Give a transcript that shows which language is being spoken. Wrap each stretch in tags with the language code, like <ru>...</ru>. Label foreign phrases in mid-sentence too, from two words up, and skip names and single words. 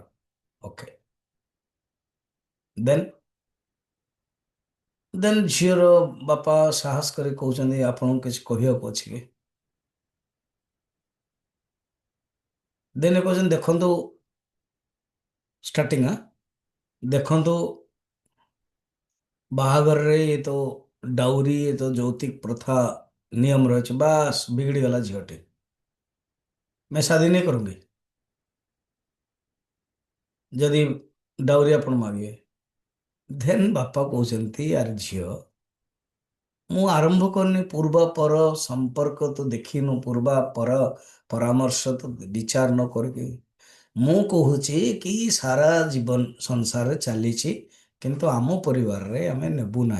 <en>okay, then then</en> <or>ଝିଅର ବାପା ସାହସ କରି କହୁଛନ୍ତି ଆପଣଙ୍କୁ କିଛି କହିବାକୁ ଅଛି କି? ଦେନ୍ କହୁଛନ୍ତି ଦେଖନ୍ତୁ, ଷ୍ଟାର୍ଟିଂ ଦେଖନ୍ତୁ, ବାହାଘରରେ ଏ ତ ଡାଉରୀ, ଏ ତ ଯୌତୁକ</or> <hi>प्रथा नियम</hi> <or>ରହିଛି, ବାସ୍ ବିଗିଡ଼ି ଗଲା ଝିଅଟି।</or> <hi>मैं शादी नहीं करूंगी</hi> <or>ଯଦି ଡାଉରୀ ଆପଣ ମାଗିବେ। ଦେନ୍ ବାପା କହୁଛନ୍ତି ଆରେ ଝିଅ, ମୁଁ ଆରମ୍ଭ କରିନି, ପୂର୍ବ ପର ସମ୍ପର୍କ ତ ଦେଖିନୁ, ପୂର୍ବା ପର ପରାମର୍ଶ ତ ବିଚାର ନ କରିକି ମୁଁ କହୁଛି କି ସାରା ଜୀବନ ସଂସାରରେ ଚାଲିଛି କିନ୍ତୁ ଆମ ପରିବାରରେ ଆମେ ନେବୁ ନାହିଁ।</or>